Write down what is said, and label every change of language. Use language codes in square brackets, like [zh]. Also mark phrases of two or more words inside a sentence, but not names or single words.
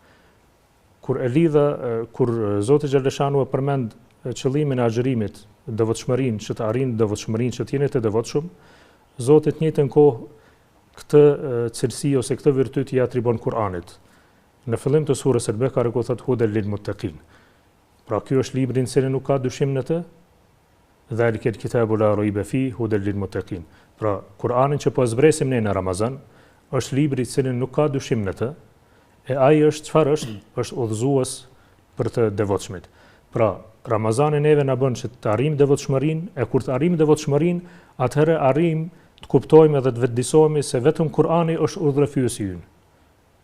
[sq] Kur Zoti xhaleshanu e përmend qëllimin e agjërimit, devotshmërinë, që të arrijnë devotshmërinë, që të jeni të devotshëm, Zoti në njëjtën kohë këtë cilësi ose këtë virtyt i atribon Kur'anit. Në fillim të surës Al-Bekare ku thotë [ar] هدى للمتقين. [sq] Pra ky është libri në cilin nuk ka dyshim në të. [ar] ذلك الكتاب لا ريب فيه هدى للمتقين. [sq] Pra Kur'anin që po zbresim ne në Ramazan është libri i cilin nuk ka dyshim në të. E ai është çfarë është? Është udhëzues për të devotshmit. Pra Ramazani neve na bën që të arrijmë devotshmërinë, e kur të arrijmë devotshmërinë, atëherë arrijmë të kuptojmë edhe të vetëdijsohemi se vetëm Kur'ani është udhëfyesi ynë.